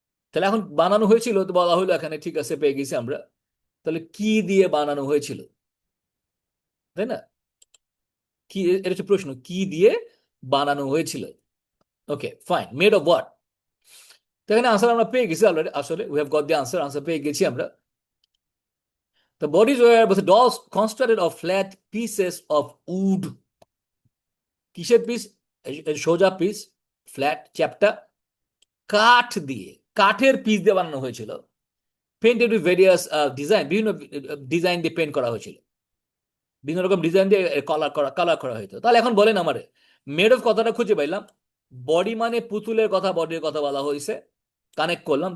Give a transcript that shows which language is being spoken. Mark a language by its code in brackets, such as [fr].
[bn] তাহলে এখন বানানো হয়েছিল তো বলা হলো এখানে, ঠিক আছে, পেয়ে গেছি আমরা। তাহলে কি দিয়ে বানানো হয়েছিল, তাই না? কি, এটা হচ্ছে প্রশ্ন, কি দিয়ে বানানো হয়েছিল। Okay fine, [en] Made of what. [bn] তো এখানে আনসার আমরা পেয়ে গেছি অলরেডি, আসলে [en] we have got the answer, [bn] answer পেয়ে গেছি আমরা। [en] The bodies were with dolls constructed of flat pieces of wood. [bn] কিসের পিস? সোজা পিস, ফ্ল্যাট চ্যাপ্টা, কাঠ দিয়ে, কাঠের পিস দিয়ে বানানো হয়েছিল। [en] painted with various design, [bn] বিভিন্ন ডিজাইন দিয়ে পেন্ট করা হয়েছিল, বিভিন্ন রকম ডিজাইন দিয়ে কালার করা হয়েছিল। তাহলে এখন বলেন আমারে, মেড অফ কথাটা খুঁজে পাইলাম, বডি মানে পুতুলের কথা, বডির কথা বলা হয়েছে, কানেক্ট করলাম।